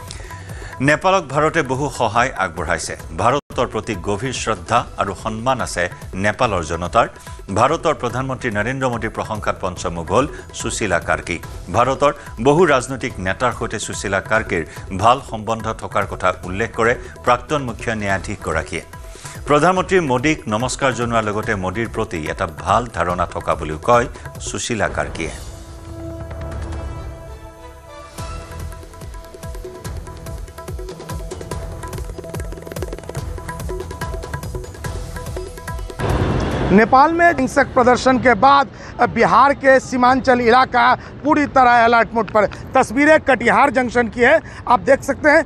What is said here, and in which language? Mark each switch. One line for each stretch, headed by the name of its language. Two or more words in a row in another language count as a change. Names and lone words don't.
Assamese: নেপালক ভাৰতে বহু সহায় আগবঢ়াইছে ভাৰতৰ প্ৰতি গভীৰ শ্ৰদ্ধা আৰু সন্মান আছে নেপালৰ জনতাৰ ভাৰতৰ প্ৰধানমন্ত্ৰী নৰেন্দ্ৰ মোদীৰ প্ৰশংসাত পঞ্চমুখ হ'ল সুশীলা কাৰ্কি ভাৰতৰ বহু ৰাজনৈতিক নেতাৰ সৈতে সুশীলা কাৰ্কিৰ ভাল সম্বন্ধ থকাৰ কথা উল্লেখ কৰে প্ৰাক্তন মুখ্য ন্যায়াধীশগৰাকীয়ে প্ৰধানমন্ত্ৰী মোদীক নমস্কাৰ জনোৱাৰ লগতে মোদীৰ প্ৰতি এটা ভাল ধাৰণা থকা বুলিও কয় সুশীলা কাৰ্কিয়ে
Hindi: नेपाल में हिंसक प्रदर्शन के बाद बिहार के सीमांचल इलाका पूरी तरह अलर्ट मोड पर तस्वीरें कटिहार जंक्शन की है आप देख सकते हैं